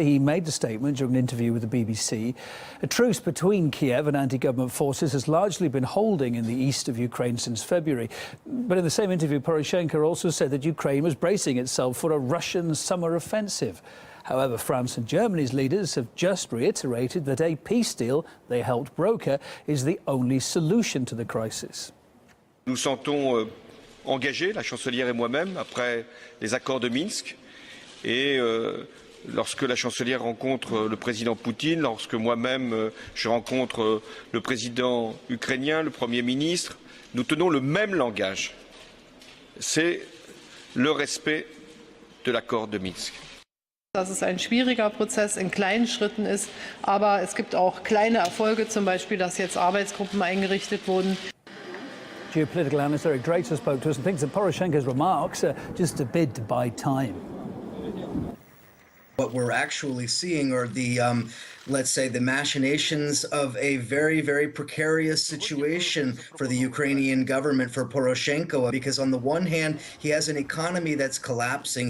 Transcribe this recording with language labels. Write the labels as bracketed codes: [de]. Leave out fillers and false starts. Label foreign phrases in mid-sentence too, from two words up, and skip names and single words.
[en] He made the statement during an interview with the BBC. A truce between Kiev and anti-government forces has largely been holding in the east of Ukraine since February. But in the same interview, Poroshenko also said that Ukraine was bracing itself for a Russian summer offensive. However, France and Germany's leaders have just reiterated that a peace deal they helped broker is the only solution to the crisis. [fr] Nous sentons engagés, la chancelière et moi-même, après les accords de Minsk. Et lorsque la chancelière rencontre le président Poutine, lorsque moi-même je rencontre le président ukrainien, le Premier ministre, nous tenons le même langage. C'est le respect de l'accord de Minsk. [de] Dass es ein schwieriger Prozess in kleinen Schritten ist, aber es gibt auch kleine Erfolge, zum Beispiel, dass jetzt Arbeitsgruppen eingerichtet wurden. [en] Geopolitical analyst Eric Drater spoke to us and thinks that Poroshenko's remarks are just a bid to buy time. What we're actually seeing are the, let's say, the machinations of a very, very precarious situation for the Ukrainian government, for Poroshenko, because on the one hand, he has an economy that's collapsing.